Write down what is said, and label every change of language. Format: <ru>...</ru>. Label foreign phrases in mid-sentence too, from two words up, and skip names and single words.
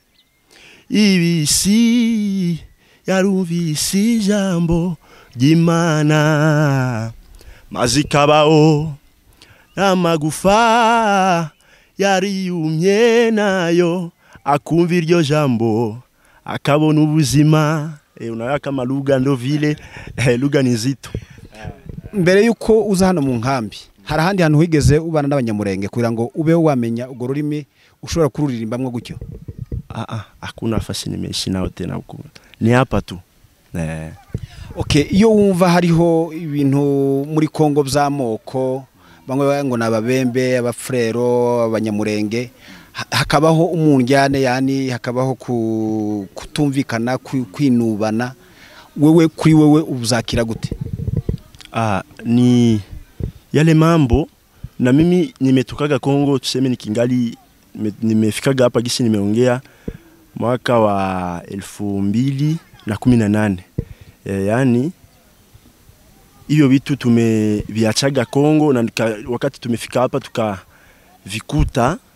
<rw>Ibisi yarumvise ijambo ry'Imana, mazikabaho n'amagufa yariyumye nayo akumva iryo jambo akabona ubuzima.</rw> <sw>Unaona kama lugha ndo vile lugha ni nzito.</sw> <rw>Mbere yuko uza hano mu nkambi, hari ahandi hantu wigeze ubana n'abanyamurenge kugira ngo ube wamenya ugo rurimi ushobora kururirimbamwe gutyo?</rw> <sw>Hakuna nafasi nimeishi nao tena huko, ni hapa tu.</sw> <rw>Okay, iyo wumva hariho ibintu muri Kongo by'amoko, bamwe ngo nababembe, abafrero, abanyamurenge, hakabaho umunjyane, yani hakabaho kutumvikana, kwinubana, wewe kuri wewe uzakira gute?</rw> <sw>Ni yale mambo, na mimi nimetokaga Kongo, tuseme nikingali nimefikaga hapa gisi nimeongea mwaka wa 2018. Yani hiyo vitu tumeviachaga Kongo, na wakati tumefika hapa tukavikuta.</sw>